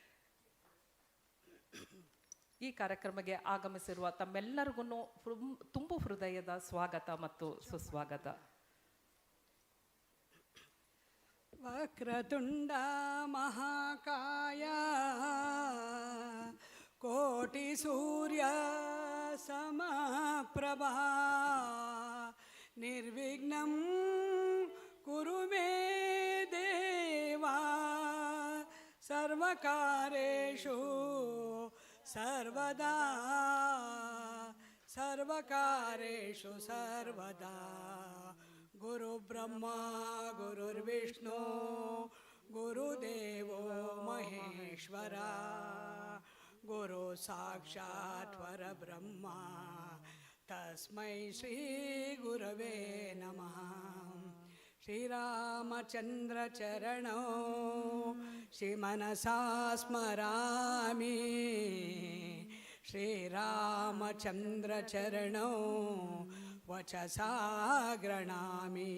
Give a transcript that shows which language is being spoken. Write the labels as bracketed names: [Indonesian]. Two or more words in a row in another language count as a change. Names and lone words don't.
[Kannada] ಈ ಕಾರ್ಯಕ್ರಮಕ್ಕೆ ಆಗಮಿಸಿರುವ ತಮ್ಮೆಲ್ಲರಿಗೂ ತುಂಬು ಹೃದಯದ ಸ್ವಾಗತ ಮತ್ತು ಸುಸ್ವಾಗತ. [Sanskrit] ವಕ್ರತುಂಡ ಮಹಾಕಾಯ ಕೋಟಿ ಸೂರ್ಯ ಸಮಪ್ರಭಾ ನಿರ್ವಿಘ್ನಂ ಕುರು ಮೇ ದೇವಾ ಸರ್ವಕಾರೇಷು ಸರ್ವದಾ ಸರ್ವಕಾರೇಷು ಸರ್ವದಾ. ಗುರು ಬ್ರಹ್ಮ ಗುರುರ್ವಿಷ್ಣು ಗುರುದೇವೋ ಮಹೇಶ್ವರ ಗುರು ಸಾಕ್ಷಾತ್ ಪರಬ್ರಹ್ಮ ತಸ್ಮೈ ಶ್ರೀ ಗುರವೇ ನಮಃ. ಶ್ರೀರಾಮಚಂದ್ರ ಚರಣೋ ಶ್ರೀಮನಸಾ ಸ್ಮರಾಮಿ. ಶ್ರೀರಾಮಚಂದ್ರ ಚರಣೋ ವಚಸಾ ಗೃಣಾಮಿ.